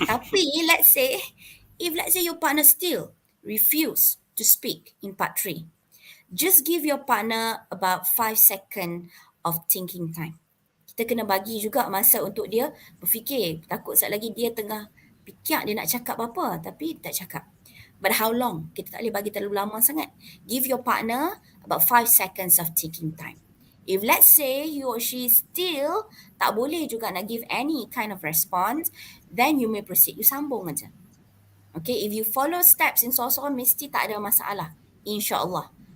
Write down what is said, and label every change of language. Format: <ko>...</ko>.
<en>Tapi let's say your partner still refuse to speak in part 3, just give your partner about 5 seconds of thinking time.</en> <ms>Kita kena bagi juga masa untuk dia berfikir. Takut sekali lagi dia tengah fikir dia nak cakap apa, tapi tak cakap.</ms> <en>But how long?</en> <ms>Kita tak boleh bagi terlalu lama sangat.</ms> <en>Give your partner about 5 seconds of thinking time. If let's say he or she still</en> <ms>tak boleh juga nak</ms> <en>give any kind of response, then you may proceed. You</en> <ms>sambung aja.</ms> <en>Okay, if you follow steps in soal-soal</en> <ms>mesti tak ada masalah.</ms> <en>InsyaAllah.</en>